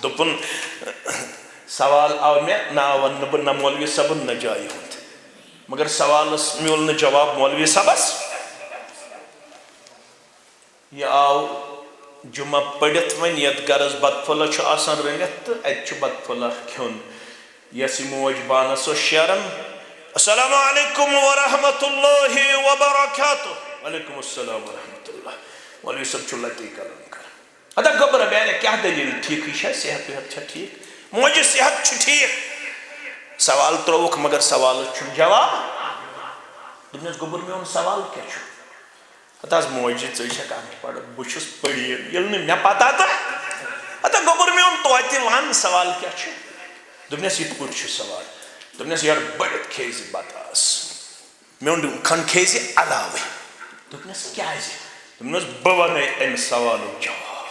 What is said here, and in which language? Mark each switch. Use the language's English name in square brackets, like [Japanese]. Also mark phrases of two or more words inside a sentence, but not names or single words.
[Kashmiri] دوٚپُن سوال آو مےٚ, ناو ونہٕ بہٕ نہ مولوی صٲبن نہ جایہِ ہُنٛد, مگر سوالس میوٗل نہٕ جواب مولوی صٲبس. یہِ آو جمعہ پٔرِتھ وۄنۍ یتھ گرس بتہٕ پھوٚلہ چھُ آسان رٔنِتھ تہٕ اتہِ چھُ بتہٕ پھوٚلہ کھیوٚن. یۄس یہِ موج بانس اوس شیران, [Arabic] السلام علیکم ورحمۃ اللہ وبرکاتہ. وعلیکم السلام ورحمۃ اللہ. [Kashmiri] مولوی صٲب چھُ لٹی کلام کران. ادا گوٚبرا بیانہ کیٛاہ دٔلیٖل ٹھیٖکٕے چھا, صحت وحت چھا ٹھیٖک؟ موجہِ صحت چھُ ٹھیٖک. سوال ترٛووُکھ مگر سوالس چھُنہٕ جواب. دوٚپنس گوٚبُر میون سوال کیٛاہ چھُ؟ پتہٕ حظ موجہِ ژٕ چھکھ ان پڑھ, بہٕ چھُس پٔڑیٖن, ییٚلہِ نہٕ مےٚ پتہ تہٕ ادا گوٚبُر میون توتہِ ون سوال کیٛاہ چھُ؟ دوٚپنس یِتھ پٲٹھۍ چھُ سوال. دوٚپنس یارٕ بٔڑِتھ کھیزِ بتاس, میون کھن کھیزِ علاوٕے. دوٚپنس کیٛازِ؟ دوٚپنس بہٕ ونے امہِ سوالُک جواب.